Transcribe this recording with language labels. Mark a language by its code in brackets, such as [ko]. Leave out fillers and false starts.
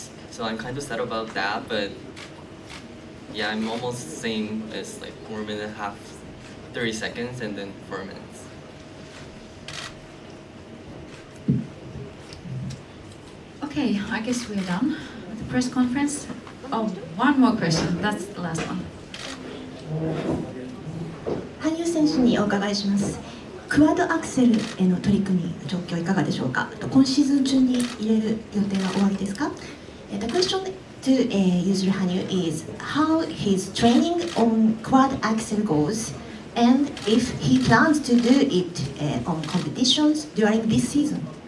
[en] So I'm kind of sad about that, but yeah, I'm almost same as like 4 minutes and a half, 30 seconds, and then 4 minutes. Okay, I guess we're done with the press conference. Oh, one more question. That's the last one. [ja] 羽生選手にお伺いします。クワッドアクセルへの取り組み状況いかがでしょうか。今シーズン中に入れる予定は終わりですか。 [en] The question to Yuzuru HANYU is how his training on quad axel goes and if he plans to do it on competitions during this season.